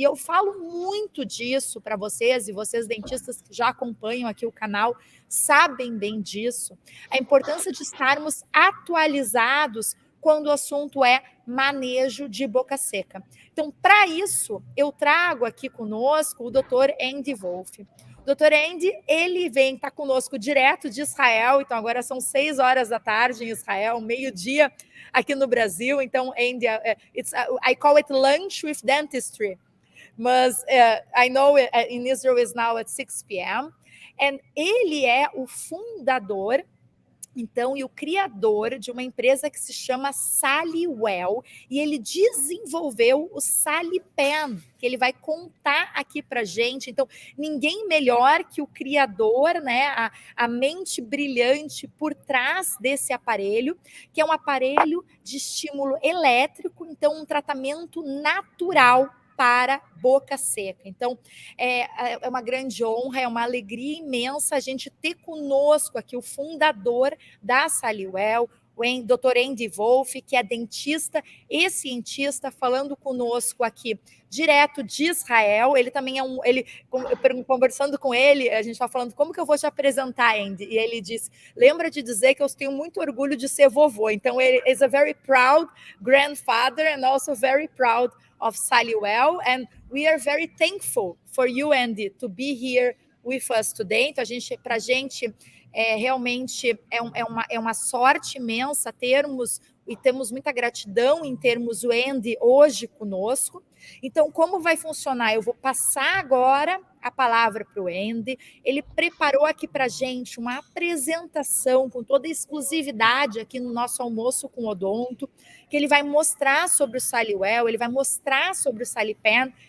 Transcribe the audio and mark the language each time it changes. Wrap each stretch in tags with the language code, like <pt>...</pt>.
<pt>E eu falo muito disso para vocês, e vocês dentistas que já acompanham aqui o canal sabem bem disso, a importância de estarmos atualizados quando o assunto é manejo de boca seca. Então, para isso, eu trago aqui conosco o Dr. Andy Wolff. O Dr. Andy, ele está conosco direto de Israel, então agora são 6 horas da tarde em Israel, meio-dia aqui no Brasil.</pt> <en>Então, Andy, I call it lunch with dentistry, mas I know in Israel is now at 6 p.m.</en> <pt>And ele é o fundador, então, e o criador de uma empresa que se chama Saliwell, e ele desenvolveu o SaliPen, que ele vai contar aqui para gente. Então, ninguém melhor que o criador, né, a mente brilhante por trás desse aparelho, que é um aparelho de estímulo elétrico, então um tratamento natural para boca seca. Então, é uma grande honra, é uma alegria imensa a gente ter conosco aqui o fundador da Saliwell, o Dr. Andy Wolff, que é dentista e cientista, falando conosco aqui direto de Israel. Ele também conversando com ele, a gente está falando, como que eu vou te apresentar, Andy? E ele disse, lembra de dizer que eu tenho muito orgulho de ser vovô. Então, ele</pt> <en>is a very proud grandfather and also very proud of Saliwell, and we are very thankful for you, Andy, to be here with us today.</en> <pt>Então, para a gente, realmente é uma sorte imensa temos muita gratidão em termos o Andy hoje conosco. Então, como vai funcionar? Eu vou passar agora a palavra para o Andy. Ele preparou aqui para a gente uma apresentação com toda a exclusividade aqui no nosso Almoço com Odonto, que ele vai mostrar sobre o Saliwell, ele vai mostrar sobre o SaliPen.</pt>